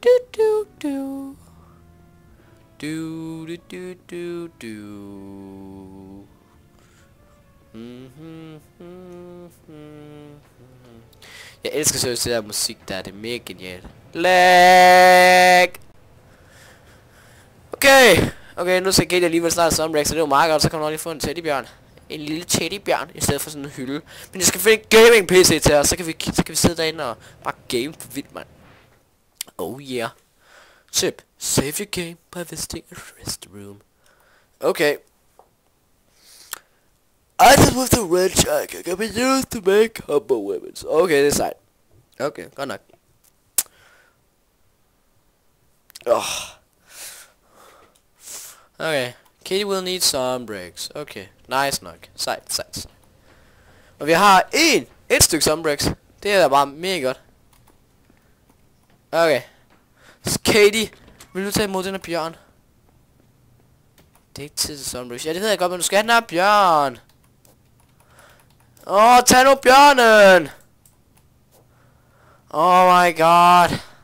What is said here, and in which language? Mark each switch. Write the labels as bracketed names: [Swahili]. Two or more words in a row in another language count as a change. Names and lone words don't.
[Danish] Jeg elsker seriøst det der musik der, det er mega genialt. Lag! Okay, nu skal Katie alligevel starte Sunbreak, så det er jo meget godt, så kan man også lige få en teddybjørn. En lille teddybjørn, i stedet for sådan en hylde. Men jeg skal finde en [English] gaming PC [Danish] til os, så kan vi sidde derinde og bare game for vildt, mand. [English] Oh yeah. Tip. Save your game by visiting a restroom. Okay. Items with the red jacket can be used to make combo weapons. [Danish] Okay, det er sejt. Okay, godt nok. Okay. [English] Katie will need some breaks. [Danish] Okay, nice nok. Sejt. Og vi har et stykke [English] some breaks. [Danish] Det er da bare mega godt. Okay. Katie, vil du tage imod den her bjørn? Det er ikke tid til sunbreaks. Ja, det ved jeg godt, men du skal have den her bjørn. Tag nu bjørnen! [English] Oh my god.